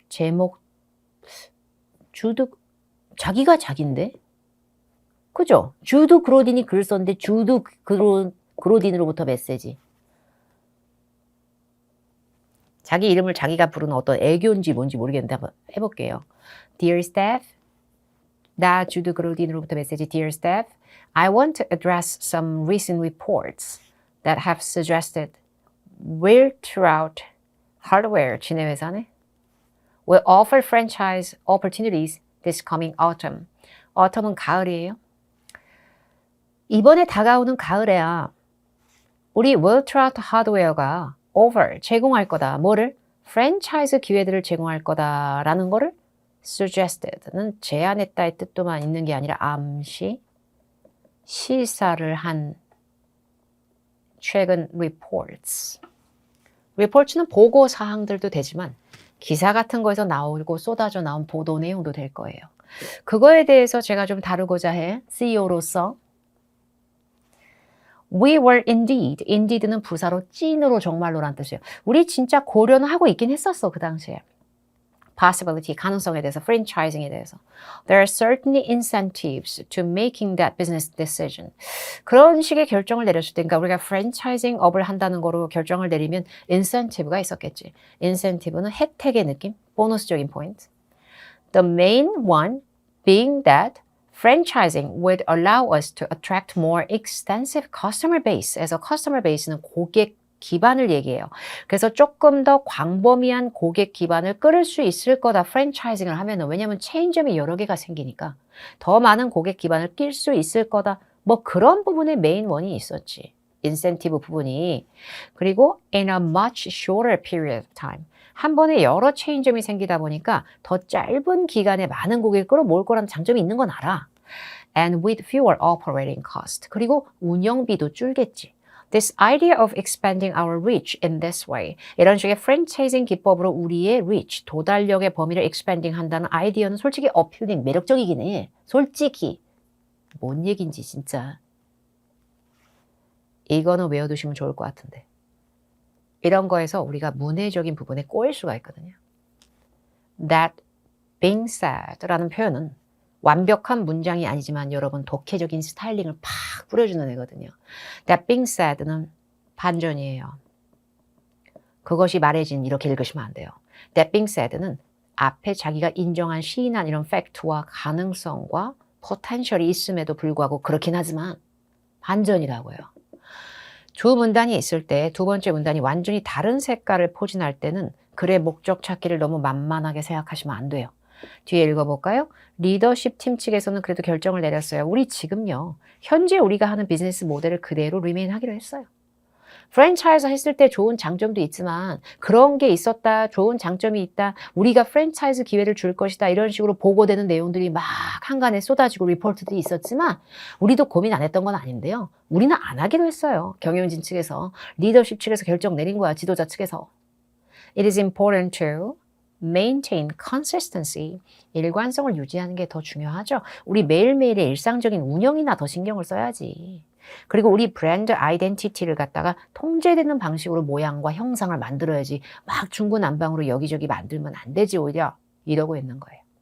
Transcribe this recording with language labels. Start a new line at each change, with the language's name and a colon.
Korean: 제목 자기가 자기인데? 그죠? 주드 그로딘이 글 썼는데 주드 그로딘으로부터 메시지. 자기 이름을 자기가 부르는 어떤 애교인지 뭔지 모르겠는데 한번 해볼게요.
English: Dear staff,
Korean: 나 주드 그로딘으로부터 메시지.
English: Dear staff, I want to address some recent reports that have suggested Wiltrout Hardware,
Korean: 지네 회사네,
English: will offer franchise opportunities this coming autumn.
Korean: autumn은 가을이에요. 이번에 다가오는 가을에야 우리 Wiltrout Hardware가 offer, 제공할 거다. 뭐를? 프랜차이즈 기회들을 제공할 거다라는 거를 suggested는 제안했다의 뜻도만 있는 게 아니라 암시, 시사를 한 최근 reports. reports는 보고 사항들도 되지만 기사 같은 거에서 나오고 쏟아져 나온 보도 내용도 될 거예요. 그거에 대해서 제가 좀 다루고자 해. CEO로서
English: We were indeed.
Korean: indeed는 부사로 찐으로 정말로란 뜻이에요. 우리 진짜 고려는 하고 있긴 했었어. 그 당시에. possibility, 가능성에 대해서, franchising에 대해서.
English: There are certainly incentives to making that business decision.
Korean: 그런 식의 결정을 내렸을 때, 그러니까 우리가 franchising 업을 한다는 거로 결정을 내리면 incentive가 있었겠지. incentive는 혜택의 느낌, 보너스적인 포인트.
English: The main one being that Franchising would allow us to attract more extensive customer base.
Korean: 에서 customer base는 고객 기반을 얘기해요. 그래서 조금 더 광범위한 고객 기반을 끌을 수 있을 거다. 프랜차이징을 하면은. 왜냐면 체인점이 여러 개가 생기니까 더 많은 고객 기반을 낄 수 있을 거다. 뭐 그런 부분에 메인 원이 있었지. 인센티브 부분이. 그리고
English: in a much shorter period of time.
Korean: 한 번에 여러 체인점이 생기다 보니까 더 짧은 기간에 많은 고객을 끌어모을 거라는 장점이 있는 건 알아.
English: And with fewer operating costs.
Korean: 그리고 운영비도 줄겠지.
English: This idea of expanding our reach in this way.
Korean: 이런 식의 프랜차이징 기법으로 우리의 reach, 도달력의 범위를 expanding 한다는 아이디어는 솔직히 어필링, 매력적이긴 해. 솔직히. 뭔 얘기인지 진짜. 이거는 외워두시면 좋을 것 같은데. 이런 거에서 우리가 문해적인 부분에 꼬일 수가 있거든요. That being said라는 표현은 완벽한 문장이 아니지만 여러분 독해적인 스타일링을 팍 뿌려주는 애거든요. That being said는 반전이에요. 그것이 말해진 이렇게 읽으시면 안 돼요. That being said는 앞에 자기가 인정한 시인한 이런 팩트와 가능성과 포텐셜이 있음에도 불구하고 그렇긴 하지만 반전이라고요. 두 문단이 있을 때 두 번째 문단이 완전히 다른 색깔을 포진할 때는 글의 목적 찾기를 너무 만만하게 생각하시면 안 돼요. 뒤에 읽어볼까요? 리더십 팀 측에서는 그래도 결정을 내렸어요. 우리 지금요. 현재 우리가 하는 비즈니스 모델을 그대로 리메인 하기로 했어요. 프랜차이즈 했을 때 좋은 장점도 있지만 그런 게 있었다. 좋은 장점이 있다. 우리가 프랜차이즈 기회를 줄 것이다. 이런 식으로 보고되는 내용들이 막 한간에 쏟아지고 리포트들이 있었지만 우리도 고민 안 했던 건 아닌데요. 우리는 안 하기로 했어요. 경영진 측에서. 리더십 측에서 결정 내린 거야. 지도자 측에서.
English: It is important to maintain consistency.
Korean: 일관성을 유지하는 게 더 중요하죠. 우리 매일매일의 일상적인 운영이나 더 신경을 써야지. 그리고 우리 브랜드 아이덴티티를 갖다가 통제되는 방식으로 모양과 형상을 만들어야지 막 중구난방으로 여기저기 만들면 안 되지 오히려 이러고 있는 거예요.